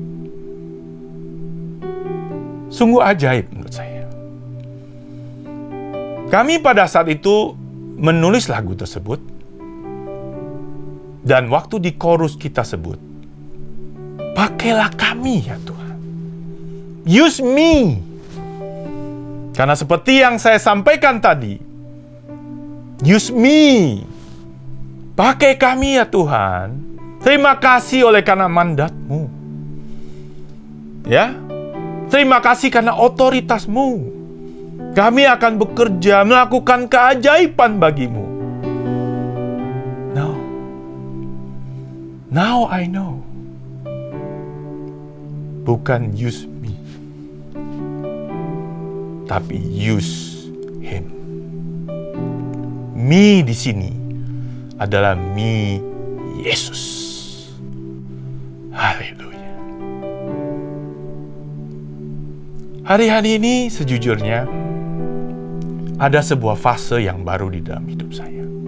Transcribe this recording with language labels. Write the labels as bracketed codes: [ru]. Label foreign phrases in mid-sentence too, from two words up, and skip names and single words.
[id] Sungguh ajaib menurut saya. Kami pada saat itu menulis lagu tersebut, dan waktu di chorus kita sebut, pakailah kami ya Tuhan. [en] Use me. [id] Karena seperti yang saya sampaikan tadi, [en] use me. [id] Pakai kami ya Tuhan. Terima kasih oleh karena mandat-Mu. Ya. Terima kasih karena otoritas-Mu. Kami akan bekerja, melakukan keajaiban bagi-Mu. [en] No. Now I know. [id] Bukan [en] use me, [id] tapi [en] use Him. [id] Me di sini adalah me Yesus. Haleluya. Hari-hari ini sejujurnya ada sebuah fase yang baru di dalam hidup saya.